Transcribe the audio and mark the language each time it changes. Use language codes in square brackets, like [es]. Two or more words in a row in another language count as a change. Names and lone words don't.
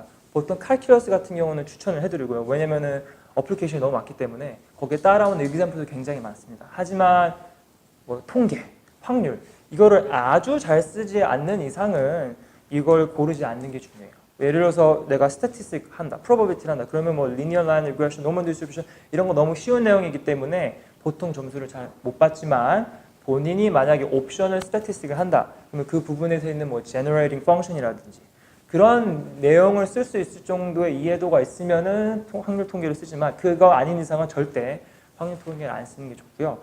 [ko] 보통 칼큘러스 같은 경우는 추천을 해드리고요. 왜냐면은 어플리케이션이 너무 많기 때문에 거기에 따라오는 example도 굉장히 많습니다. 하지만 통계, 확률 이거를 아주 잘 쓰지 않는 이상은 이걸 고르지 않는 게 중요해요. 예를 들어서 내가 statistics 한다, probability 한다. 그러면 [en] linear line regression, normal distribution [ko] 이런 거 너무 쉬운 내용이기 때문에 보통 점수를 잘 못 받지만 본인이 만약에 옵션을 스태티스틱을 한다. 그러면 그 부분에서 있는 [en] generating function [ko] 이라든지 그런 내용을 쓸 수 있을 정도의 이해도가 있으면은 확률 통계를 쓰지만 그거 아닌 이상은 절대 확률 통계를 안 쓰는 게 좋고요.